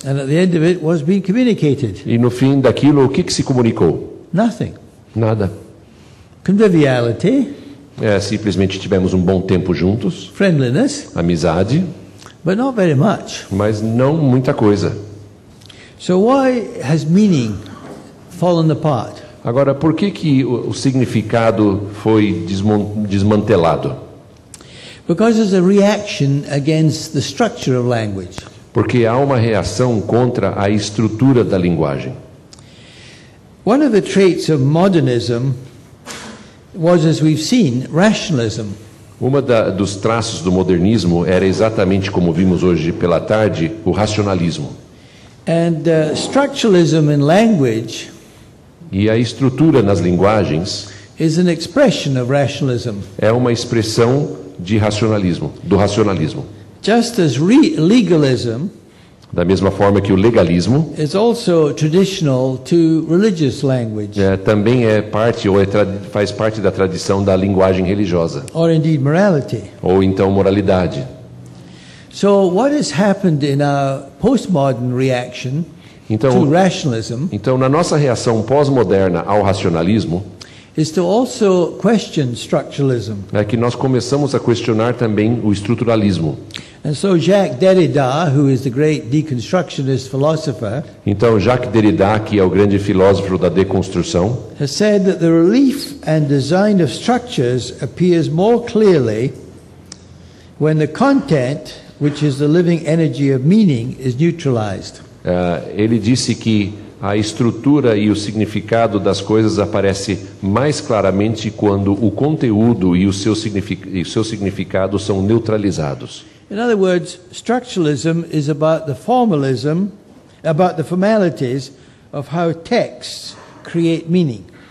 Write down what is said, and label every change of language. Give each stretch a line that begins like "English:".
English: and at the end of it, what's being communicated?
Portuguese: E no fim daquilo, o que se comunicou?
English: Nothing.
Portuguese: Nada.
English: Conviviality,
Portuguese: Simplesmente tivemos um bom tempo juntos,
English: friendliness,
Portuguese: amizade,
English: but not very much.
Portuguese: mas não muita coisa.
English: So why has meaning fallen apart?
Portuguese: Agora, por que o significado foi desmantelado?
English: Because there's a reaction against the structure of language.
Portuguese: Porque há uma reação contra a estrutura da linguagem.
English: One of the traits of modernism was, as we've seen, rationalism.
Portuguese: Dos traços do modernismo era exatamente como vimos hoje pela tarde, o racionalismo.
English: And structuralism in language
Portuguese: E a estrutura nas linguagens
English: is an expression of rationalism.
Portuguese: é uma expressão de racionalismo, do racionalismo.
English: Just as legalism
Portuguese: Da mesma forma que o legalismo
English: is also traditional to religious language,
Portuguese: também faz parte da tradição da linguagem religiosa,
English: or indeed morality.
Portuguese: ou então moralidade.
English: So what has happened in our postmodern reaction to
Portuguese: Então,
English: rationalism
Portuguese: na nossa reação pós-moderna ao racionalismo,
English: is to also question structuralism.
Portuguese: é que nós começamos a questionar também o estruturalismo.
English: And so Jacques Derrida, who is the great deconstructionist philosopher,
Portuguese: Então, Jacques Derrida, que é o grande filósofo da deconstrução,
English: has said that the relief and design of structures appears more clearly when the content, which is the living energy of meaning, is neutralized.
Portuguese: ele disse que a estrutura e o significado das coisas aparece mais claramente quando o conteúdo e o seu significado são neutralizados.
English: In other words, structuralism is about the formalism, about the formalities of how texts create meaning.